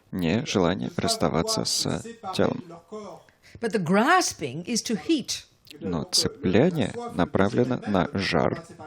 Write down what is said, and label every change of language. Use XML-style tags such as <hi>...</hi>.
<ru>Не желание расставаться с телом.</ru> <en>But the grasping is to heat,</en> <ru>Но цепляние направлено на жар,</ru>